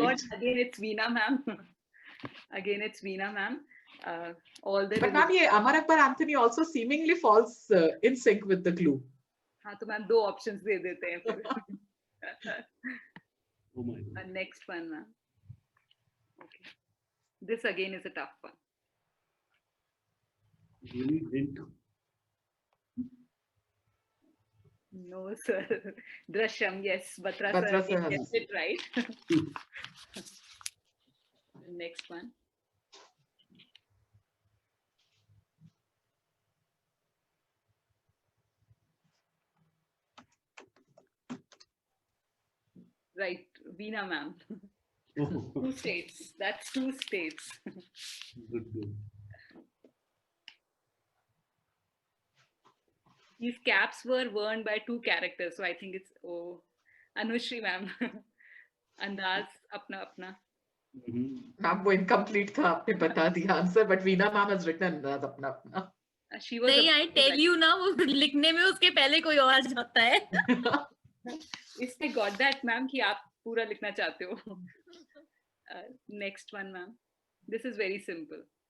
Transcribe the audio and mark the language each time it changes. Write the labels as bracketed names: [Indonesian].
[English] God, again, it's Veena ma'am. Again, it's Veena ma'am. All the. But ma'am, ये Amar Akbar Anthony also seemingly falls in sync with the clue. [Hindi] हाँ तो ma'am 2 options दे देते हैं फिर. [English] Oh my God. Next one, ma'am. Okay. This again is a tough one. Really didn't. No, sir. Drishyam, yes. Batra Batra sir sir gets it right. Next one. Right, Veena ma'am. 2 states. That's 2 states. Good. These caps were worn by 2 characters, so I think it's Anushri ma'am. Andaz apna. Ma'am, [Hindi] वो incomplete था, आपने बता दिया answer, [English] but Veena ma'am has written Andaz अपना. She was. [Hindi] नहीं, [English] I tell you [Hindi] ना, वो लिखने में उसके पहले कोई और जाता है. इसने [English] got that ma'am [Hindi] कि आप पूरा लिखना चाहते हो. [English] Next one, ma'am. This is very simple.